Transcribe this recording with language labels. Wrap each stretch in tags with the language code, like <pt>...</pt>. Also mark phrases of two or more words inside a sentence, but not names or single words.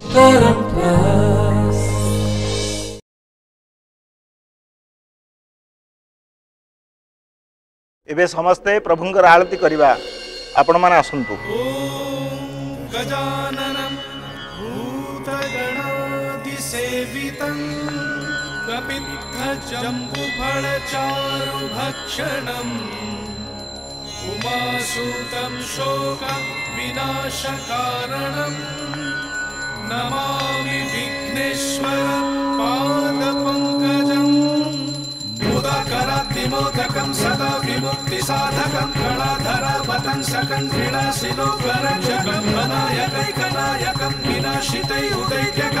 <or>ଏବେ ସମସ୍ତେ ପ୍ରଭୁଙ୍କର ଆରତୀ କରିବା ଆପଣ ମାନେ ଆସନ୍ତୁ।</or> <sa>गजाननं भूतगणादिसेवितं कपित्थजम्बुफलचारुभक्षणम् उमासुतं शोकविनाशकारणं नमामि विघ्नेश्वर पादपङ्कजम् मुदाकरात्तिमोदकं सदा विमुक्तिसाधकं कलाधरावतंसकं क्रीडाशिलोकरक्षकं वनायकैकनायकं विनाशितै उदैत्यकं</sa>